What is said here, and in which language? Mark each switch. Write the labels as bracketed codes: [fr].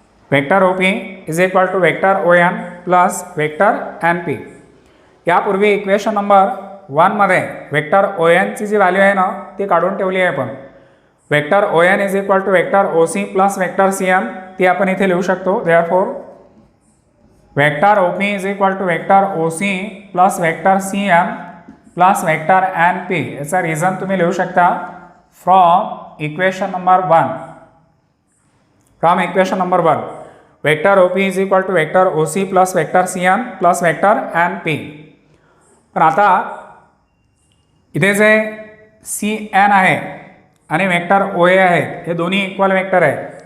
[en] Vector O P is equal to vector O N plus vector N P. [mr] यापूर्वी equation number 1 मध्ये vector O एनची जी value आहे ना ती काढून ठेवली आहे आपण. [en] vector O N is equal to vector O C plus vector C N [mr] ती आपण इथे लिहू शकतो. [en] Therefore vector O P is equal to vector O C plus vector C N plus vector N P. [mr] याचा reason तुम्ही लिहू शकता [en] From equation number 1. From equation number 1 vector OP is equal to vector OC plus vector CN plus vector NP. [mr] पण आता इथे जे CN आहे आणि वेक्टर OA आहे हे दोन्ही इक्वल वेक्टर आहेत.